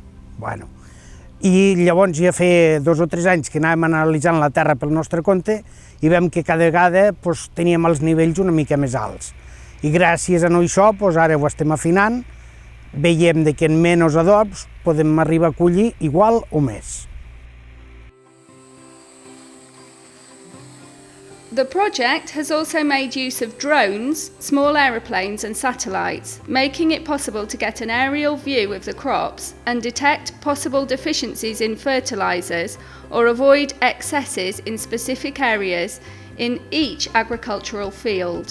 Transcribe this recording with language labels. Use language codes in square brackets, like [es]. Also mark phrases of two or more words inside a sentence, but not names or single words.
[ca] I llavors ja feia 2 o 3 anys que anàvem analitzant la terra pel nostre compte i vam que cada vegada teníem els nivells una mica més alts. I gràcies a això ara ho estem afinant, veiem que en menys adobs podem arribar a collir igual o més. [en] The project has also made use of drones, small aeroplanes and satellites, making it possible to get an aerial view of the crops and detect possible deficiencies in fertilizers or avoid excesses in specific areas in each agricultural field.